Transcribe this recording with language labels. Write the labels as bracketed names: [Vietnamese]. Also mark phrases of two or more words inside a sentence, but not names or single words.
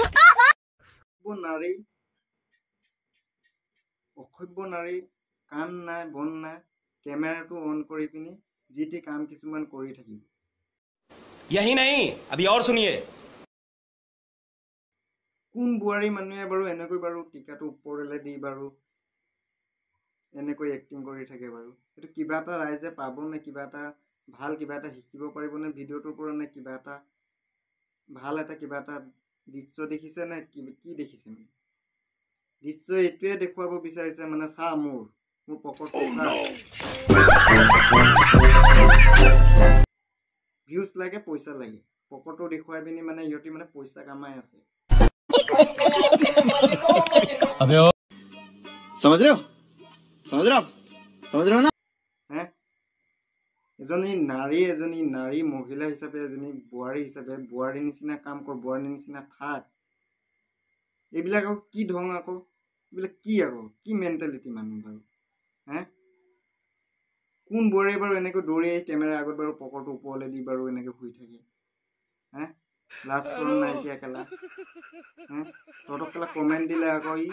[Assamese] অসভ্য নাৰী, কাণ নাই, নাই বন্ধ নাই কেমেৰাটো অন কৰি পিনি যিটি কাম কিছুমান কৰি থাকিব [Hindi] यही नहीं अभी और सुनिए [Assamese] কোন বুৱাৰী মানুহে বাৰু এনেকৈ বাৰু টিকাটো ওপৰলে দি বাৰু এনেকৈ এক্টিং কৰি থাকে বাৰু এইটো কিবা এটা ৰাইজে পাব নে কিবা এটা ভাল কিবা এটা শিকিব পাৰিব নে ভিডিঅ'টোৰ পৰা নে কিবা এটা ভাল এটা কিবা এটা দৃশ্য দেখিছে নে কি দেখিছে মানে দৃশ্য এইটোৱে দেখুৱাব বিচাৰিছে মানে চা মোৰ পকেটটো চা ভিউজ লাগে পইচা লাগে পকেটটো দেখুৱাই পিনি মানে ইহঁতি মানে পইচা কামাই আছে [Hindi] समझ रहे हो ना [Assamese] হে এজনী নাৰী মহিলা হিচাপে এজনী বোৱাৰী হিচাপে বোৱাৰীৰ নিচিনা কাম কৰ বোৱাৰীৰ নিচিনা থাক এইবিলাক আকৌ কি ঢং আকৌ এইবিলাক কি আকৌ কি মেণ্টেলিটি মানুহ বাৰু হে কোন বোৱাৰী বাৰু এনেকৈ দৌৰি আহি কেমেৰা আগত বাৰু পকেটটো ওপৰলৈ দি বাৰু এনেকৈ শুই থাকে হে লাজ শৰম নাইকিয়া কেলা হে তহঁতক কেলা কমেণ্ট দিলে আকৌ